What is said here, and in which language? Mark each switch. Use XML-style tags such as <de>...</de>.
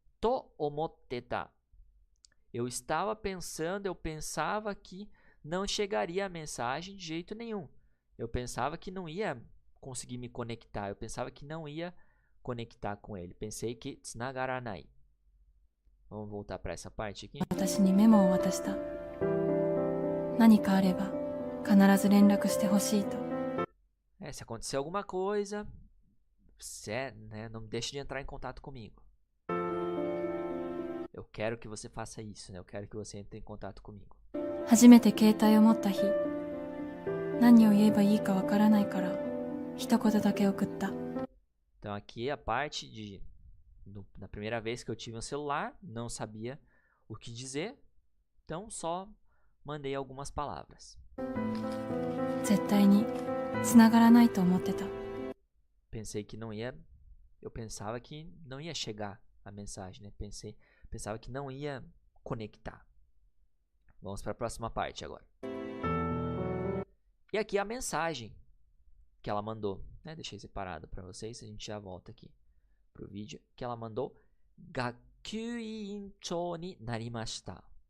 <ja>To omotte ta.</ja> <pt>Eu estava pensando, eu pensava que não chegaria a mensagem de jeito nenhum. Eu pensava que não ia conseguir me conectar. Eu pensava que não ia conectar com ele. Pensei que</pt> <ja>tsunagaranai.</ja> <pt>Vamos voltar para essa parte aqui.</pt> <ja>私にメモを渡した。何かあれば必ず連絡してほしいと。</ja> <pt>Se acontecer alguma coisa, né, não deixe de entrar em contato comigo. Eu quero que você faça isso, né? Eu quero que você entre em contato comigo.</pt> <ja>初めて携帯を持った日、何を言えばいいかわからないから一言だけ送った。</ja> <pt>Então aqui a parte de na primeira vez que eu tive um celular, não sabia o que dizer, então só mandei algumas palavras.</pt> <ja>絶対に繋がらないと思ってた。</ja> <pt>Pensei que não ia, eu pensava que não ia chegar a mensagem, né? Pensava que não ia conectar. Vamos para a próxima parte agora. E aqui a mensagem que ela mandou, né? Deixei separado para vocês, a gente já volta aqui pro vídeo, que ela mandou:</pt> <ja>Gakyuinchou ni narimashita.</ja>